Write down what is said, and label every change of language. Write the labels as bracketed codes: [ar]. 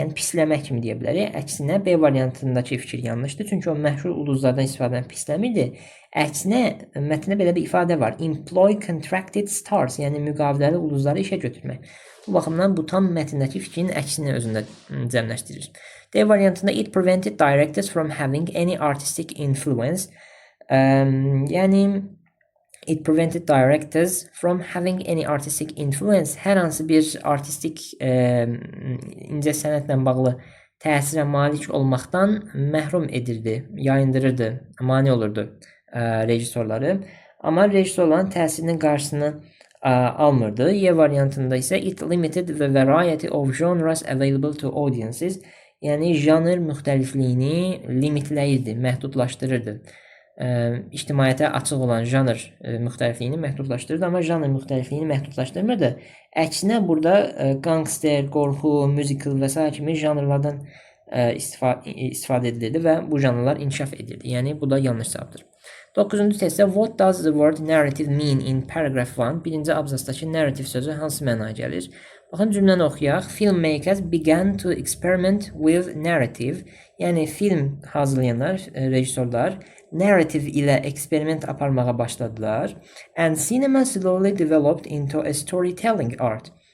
[az] Yəni pisləmək kimi deyə bilərik. Əksinə B variantındakı fikir yanlışdır. Çünki o məşhur ulduzlardan istifadəni pisləmirdi. Əksinə mətndə belə bir ifadə var. [en] Employ contracted stars, [az] yəni müqaviləli ulduzları işə götürmək. Bu baxımdan bu tam mətndəki fikrin əksini özündə cəmləşdirir. D variantında [en] it prevented directors from having any artistic influence. [az] Yəni [en] it prevented directors from having any artistic influence. [az] Hər hansı bir artistik incə sənətlə bağlı təsirə malik olmaqdan məhrum edirdi, yayındırırdı, mane olurdu rejissorları. Amma rejissorların təsirinin qarşısını almırdı. Y variantında isə [en] it limited the variety of genres available to audiences. [az] Yəni janr müxtəlifliyini limitləyirdi, məhdudlaşdırırdı. İctimaiyyətə açıq olan janr müxtəlifliyini məhdudlaşdırırdı, amma janr müxtəlifliyini məhdudlaşdırmırdı. Əksinə burada gangster, qorxu, musical və s. kimi janrlardan istifadə edilirdi və bu janrlar inkişaf edirdi. Yəni bu da yanlış cavabdır. 9-cu testdə [en] what does the word narrative mean in paragraph 1? [az] Birinci abzasdakı narrative sözü hansı mənaya gəlir? Baxın cümləni oxuyaq. [en] Filmmakers began to experiment with narrative. [az] Yəni film hazırlayanlar, rejissorlar narrative ilə eksperiment aparmağa başladılar. [en] And cinema slowly developed into a storytelling art.